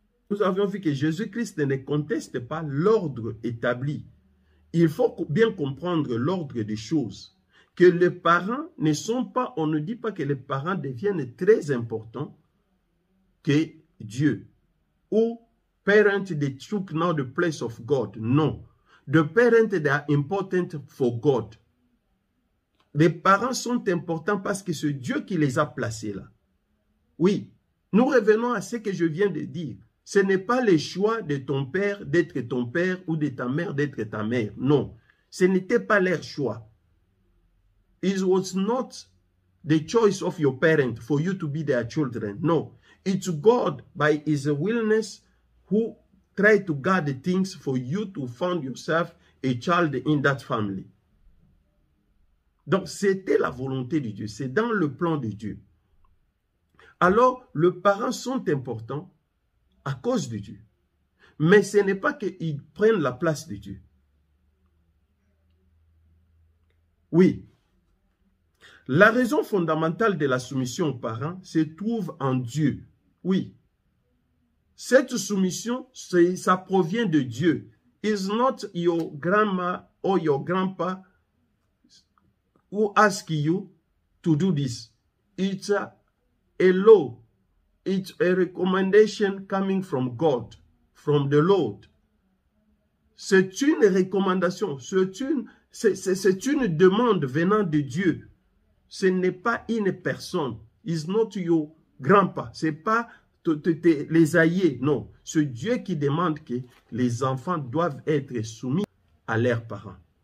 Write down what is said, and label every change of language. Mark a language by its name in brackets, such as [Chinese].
[French] Nous avions vu que Jésus-Christ ne conteste pas l'ordre établi. Il faut bien comprendre l'ordre des choses. Que les parents ne sont pas, on ne dit pas que les parents deviennent très importants que Dieu. [English] Ou parents they took now the place of God. Non. The parents they are important for God. [French] Les parents sont importants parce que c'est Dieu qui les a placés là. Oui, nous revenons à ce que je viens de dire. Ce n'est pas le choix de ton père d'être ton père ou de ta mère d'être ta mère. Non, ce n'était pas leur choix. [English] It was not the choice of your parent for you to be their children. No, it's God by His willingness who tried to guard the things for you to find yourself a child in that family. [French] Donc, c'était la volonté de Dieu. C'est dans le plan de Dieu. Alors, les parents sont importants à cause de Dieu. Mais ce n'est pas qu'ils prennent la place de Dieu. Oui. La raison fondamentale de la soumission aux parents se trouve en Dieu. Oui. Cette soumission, ça provient de Dieu. [English] It's not your grandma or your grandpa who ask you to do this. It's a law. It's a recommendation coming from God, from the Lord. [French] C'est une recommandation, c'est une demande venant de Dieu. Ce n'est pas une personne. [English] It's not your grandpa. [French] Ce n'est pas les aïeux. Non, c'est Dieu qui demande que les enfants doivent être soumis à leurs parents.